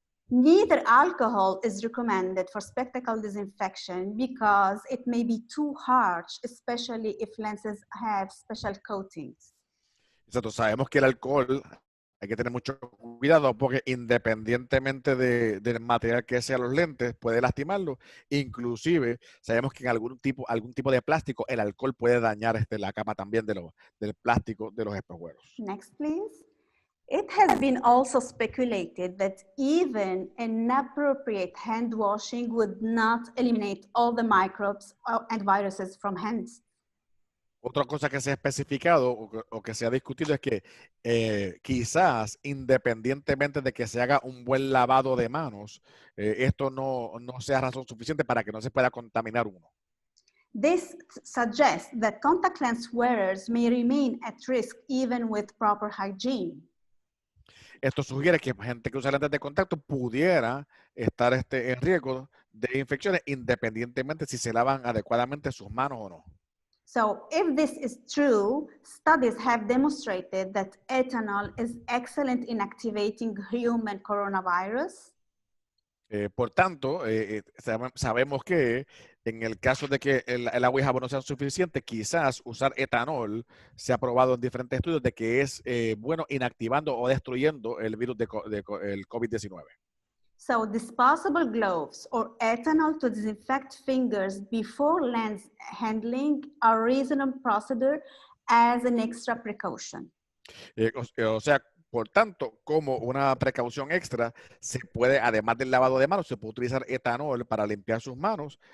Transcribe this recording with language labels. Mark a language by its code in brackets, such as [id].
[en] Neither alcohol is recommended for spectacle disinfection because it may be too harsh, especially if lenses have special coatings. [es] Exacto, sabemos que el alcohol hay que tener mucho cuidado porque independientemente del material que sea los lentes, puede lastimarlo. Inclusive, sabemos que en algún tipo de plástico, el alcohol puede dañar la cama también del plástico de los espejuelos. [en] Next, please. It has been also speculated that even inappropriate hand washing would not eliminate all the microbes and viruses from hands. [es] Otra cosa que se ha especificado o que se ha discutido es que quizás independientemente de que se haga un buen lavado de manos, esto no sea razón suficiente para que no se pueda contaminar uno. [en] This suggests that contact lens wearers may remain at risk even with proper hygiene. [es] Esto sugiere que gente que usa lentes de contacto pudiera estar en riesgo de infecciones independientemente si se lavan adecuadamente sus manos o no. [en] So if this is true, studies have demonstrated that ethanol is excellent in activating human coronavirus. [es] Por tanto, sabemos que en el caso de que el agua y jabón no sean suficientes, quizás usar etanol se ha probado en diferentes estudios de que es bueno inactivando o destruyendo el virus el COVID-19. [en] So disposable gloves or ethanol to disinfect fingers before lens handling are a reasonable procedure as an extra precaution. [es] O sea, por tanto, como una precaución extra, se puede, además del lavado de manos, se puede utilizar etanol para limpiar sus manos.